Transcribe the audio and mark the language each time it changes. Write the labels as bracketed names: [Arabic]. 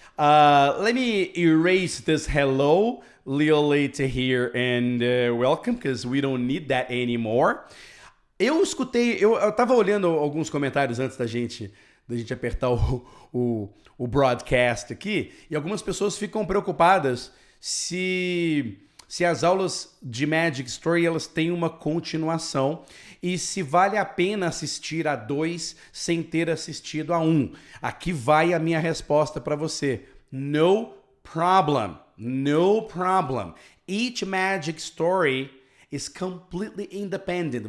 [English] Let me erase this hello, Leo Leite here, and welcome, because we don't need that anymore. [Portuguese] Eu tava olhando alguns comentários antes da gente apertar o broadcast aqui, e algumas pessoas ficam preocupadas se as aulas de Magic Story elas têm uma continuação e se vale a pena assistir a 2 sem ter assistido a 1. Aqui vai a minha resposta para você. [English] No problem. Each Magic Story is completely independent.